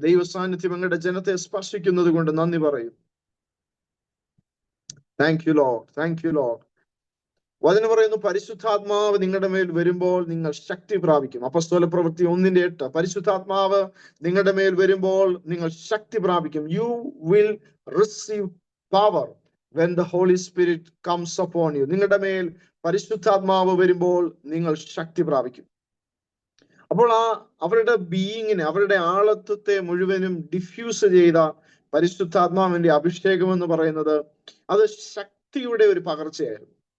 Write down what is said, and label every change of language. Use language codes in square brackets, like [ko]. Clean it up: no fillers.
[ml] ദൈവ സാന്നിധ്യം ഞങ്ങളുടെ ജനത്തെ സ്പർശിക്കുന്നത് കൊണ്ട് നന്ദി പറയും. [en] Thank you lord, thank you lord. [ml] വചനം പറയുന്നു, പരിശുദ്ധാത്മാവ് നിങ്ങളുടെ മേൽ വരുമ്പോൾ നിങ്ങൾ ശക്തി പ്രാപിക്കും. അപ്പോസ്തല പ്രവൃത്തി 1:8. പരിശുദ്ധാത്മാവ് നിങ്ങളുടെ മേൽ വരുമ്പോൾ നിങ്ങൾ ശക്തി പ്രാപിക്കും. [en] You will receive power when the Holy Spirit comes upon you. [ml] നിങ്ങളുടെ മേൽ പരിശുദ്ധാത്മാവ് വരുമ്പോൾ നിങ്ങൾ ശക്തി പ്രാപിക്കും. അപ്പോൾ അവരുടെ ബീയിങ്ങിനെ, അവരുടെ ആളത്വത്തെ മുഴുവനും ഡിഫ്യൂസ് ചെയ്ത പരിശുദ്ധാത്മാവിന്റെ അഭിഷേകം എന്ന് പറയുന്നത് അത് ശക്തിയുടെ ഒരു പകർച്ചയായിരുന്നു.